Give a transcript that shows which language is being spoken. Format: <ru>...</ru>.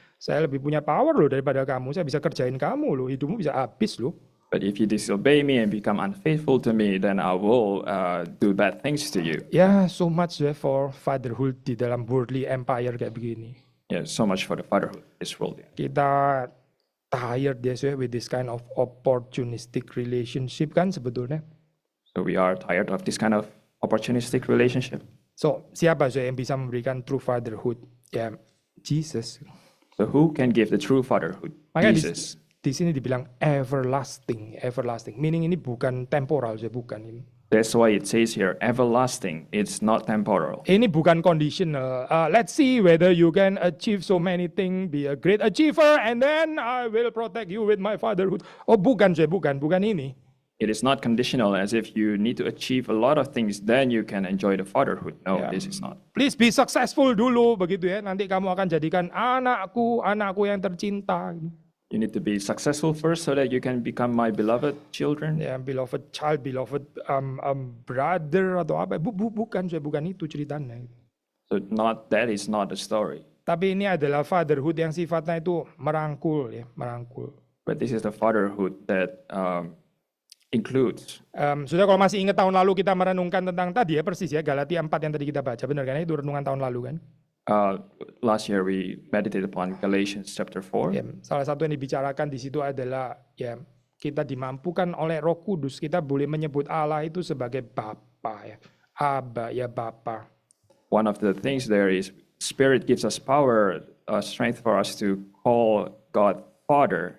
<id>Saya lebih punya power loh daripada kamu. Saya bisa kerjain kamu loh, hidupmu bisa habis loh.</id> <en>But if you disobey me and become unfaithful to me, then I will do bad things to you.</en> <id>Ya,</id> <en>so much for fatherhood</en> <id>di dalam worldly empire kayak begini.</id> <en>Yeah, so much for the fatherhood in this world. Kita tired with this kind of opportunistic relationship</en> <id>kan sebetulnya.</id> <en>So we are tired of this kind of opportunistic relationship.</en> <id>So, siapa yang bisa memberikan true fatherhood? Ya, Jesus.</id> <en>So who can give the true fatherhood?</en> <id>Makanya</id> <en>Jesus.</en> <id>di sini dibilang everlasting. Meaning ini bukan temporal, bukan ini.</id> <en>That's why it says here, everlasting. It's not temporal.</en> <id>Ini bukan conditional.</id> <en>Let's see whether you can achieve so many things, be a great achiever, and then I will protect you with my fatherhood.</en> <id>Oh, bukan ini.</id> <en>It is not conditional as if you need to achieve a lot of things, then you can enjoy the fatherhood. No, Ya. this is not. Please be successful</en> <id>dulu begitu ya. Nanti kamu akan jadikan anakku yang tercinta.</id> <en>You need to be successful first so that you can become my beloved children. Ya, beloved child, beloved brother</en> <id>atau apa? Bukan, bukan itu ceritanya.</id> <en>So that is not the story.</en> <id>Tapi ini adalah fatherhood yang sifatnya itu merangkul ya, merangkul.</id> <en>But this is the fatherhood that includes.</en> <id>Sudah kalau masih ingat tahun lalu kita merenungkan tentang tadi ya persis ya Galatia 4 yang tadi kita baca, benar kan? Itu renungan tahun lalu kan?</id> <en>Last year we meditated upon Galatians chapter 4.</en> <id>Ya, salah satu yang dibicarakan di situ adalah ya kita dimampukan oleh Roh Kudus, kita boleh menyebut Allah itu sebagai Bapa ya, Aba ya Bapa.</id> <en>One of the things there is Spirit gives us power, strength for us to call God Father.</en>